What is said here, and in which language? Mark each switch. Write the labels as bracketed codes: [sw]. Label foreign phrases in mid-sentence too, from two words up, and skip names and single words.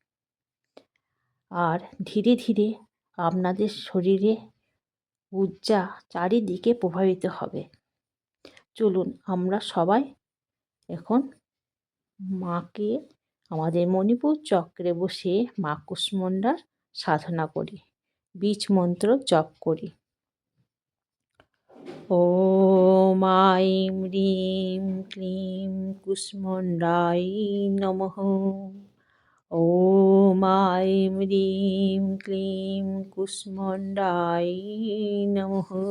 [bn] আর ধীরে ধীরে আপনাদের শরীরে ঊর্জা চারিদিকে প্রবাহিত হবে। চলুন আমরা সবাই এখন মাকে আমাদের মণিপুর চক্রে বসে মা কুষ্মণ্ডার সাধনা করি, বীজ মন্ত্র জপ করি। [sa] ॐ ऐं ह्रीं क्लीं कुष्मण्डायै नमः। ॐ ऐं ह्रीं क्लीं कुष्मण्डायै नमः।